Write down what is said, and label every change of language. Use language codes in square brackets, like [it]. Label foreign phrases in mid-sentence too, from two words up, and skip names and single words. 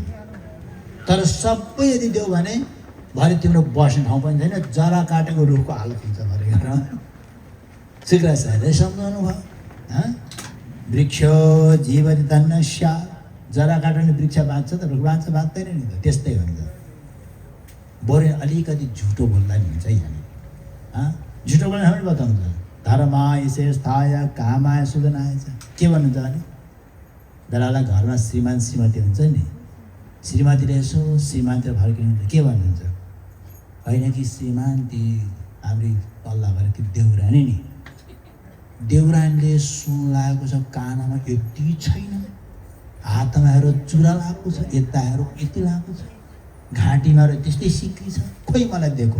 [ne] तर सबै यदि देऊ भने भरे तिम्रो बस्ने ठाउँ पनि छैन, जरा काटेको रुखको हालत हुन्छ भनेर शुक्राचार्यले सम्झाउनु भयो। [sa] वृक्ष जीवति धन्यस्य, [ne] जरा काट्यो भने वृक्ष बाँच्छ त रुख बाँच्छ बाँच्दैन नि त, त्यस्तै हुन्छ। बरु अलिकति झुटो बोल्दा नि हुन्छ यहाँ। झुटो बोल्ने पनि बताउँछ [sa] धर्माय शेषाय कामाय सुदनाय [ne] छ। के भन्नुहुन्छ भने बेला घरमा श्रीमान श्रीमती हुन्छ नि, श्रीमतीले यसो श्रीमानतिर फर्किनुहुन्छ के भन्नुहुन्छ? होइन कि श्रीमान ती हाम्रो पल्ला गरेर त्यो देउरानी नि, देउरानीले सुन लागेको छ कानमा यति छैन, हातमा हेर चुरा लगाएको छ, यता हेर यति लगाएको छ, घाँटीमा हेर त्यस्तै सिक्री छ, खोइ मलाई दिएको।